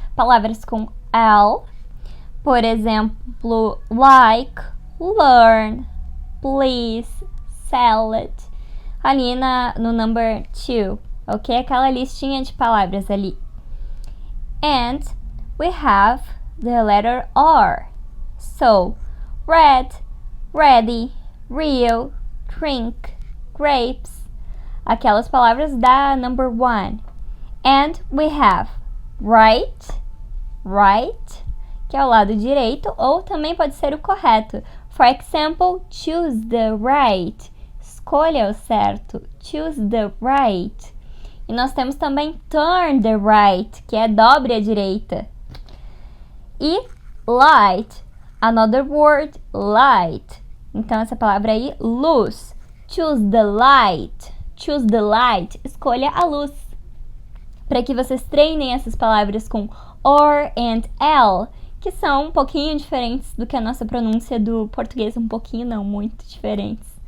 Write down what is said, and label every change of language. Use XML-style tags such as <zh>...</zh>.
<pt>Palavras com L, por exemplo, like, learn, please, salad. Ali no number 2, ok? Aquela listinha de palavras ali.</pt> <en>And we have the letter R. So, red, ready, real, drink, grapes.</en> <pt>Aquelas palavras da number 1.</pt> <en>And we have right,</en> <pt>que é o lado direito, ou também pode ser o correto.</pt> <en>For example, choose the right.</en> <pt>Escolha o certo.</pt> <en>Choose the right.</en> <pt>E nós temos também</pt> <en>turn the right,</en> <pt>que é dobre à direita.</pt> <en>E light, another word, light.</en> <pt>Então, essa palavra aí, luz.</pt> <en>Choose the light. Choose the light.</en> <pt>Escolha a luz. Para que vocês treinem essas palavras com or and L, que são um pouquinho diferentes do que a nossa pronúncia do português, um pouquinho não, muito diferentes.</pt>